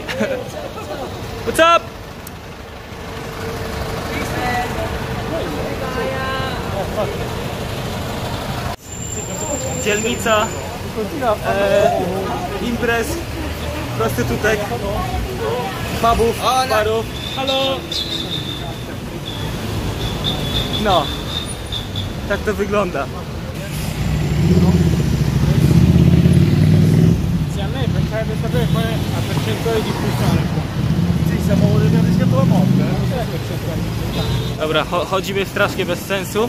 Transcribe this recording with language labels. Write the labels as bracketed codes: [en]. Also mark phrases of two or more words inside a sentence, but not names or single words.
[en] What's up? [pl] Dzielnica imprez, prostytutek, pubów, barów. Halo! No, tak to wygląda. [it] Serve sapere qual è la percentuale di diffusione qua. Sì, siamo volendo rischiato la morte. [pl] Dobra, chodzimy strasznie bez sensu.